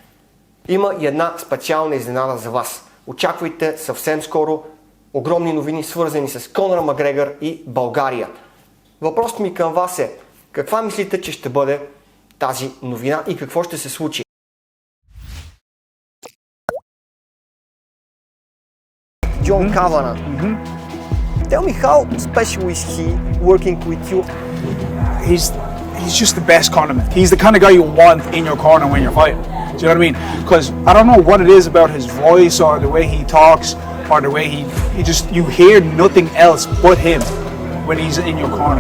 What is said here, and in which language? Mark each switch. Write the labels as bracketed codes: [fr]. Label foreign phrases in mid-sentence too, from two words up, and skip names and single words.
[bg] Има и една специална изненада за вас. Очаквайте съвсем скоро огромни новини, свързани с Конър Макгрегър и България. Въпросът ми към вас е: каква мислите, че ще бъде тази новина и какво ще се случи? Джон Кавана. [en] Tell me, how special is he working with you? He's just the best cornerman. He's the kind of guy you want in your corner when you're fighting. Do you know what I mean? Because I don't know what it is about his voice or the way he talks or the way you hear nothing else but him when he's in your corner.